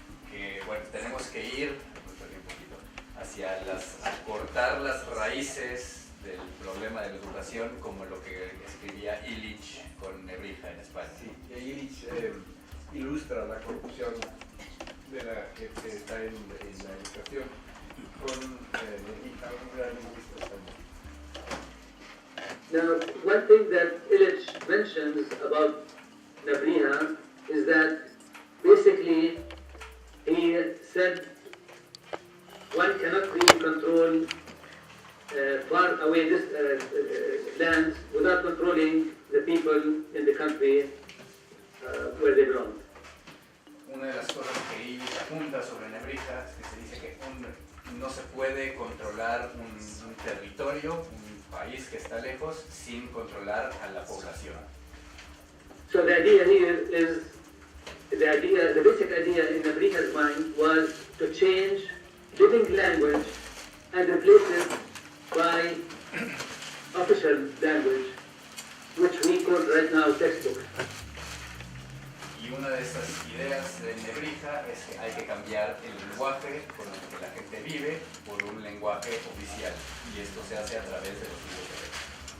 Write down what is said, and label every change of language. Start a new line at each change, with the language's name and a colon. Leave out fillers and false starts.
Spanish: Que bueno, tenemos que ir hacia cortar las raíces del problema de la educación, como lo que escribía Illich con Nebrija en España. Sí, Illich ilustra la corrupción de que está en la educación con Nebrija, un gran lingüista español.
English: Now, one thing that Illich mentions about Nebrija is that basically he said one cannot really control far away lands without controlling the people in the country where they belong.
Spanish: Una de las cosas que Illich apunta sobre Nebrija es que se dice que no se puede controlar un territorio, un país que está lejos, sin controlar a la población.
English: So the idea here is, the basic idea in Nebrija's mind was to change living language and replace it by official language, which we call right now textbook.
Spanish: Y una de esas ideas de Nebrija es que hay que cambiar el lenguaje con el que la gente vive por un lenguaje oficial, y esto se hace a través de los libros de texto.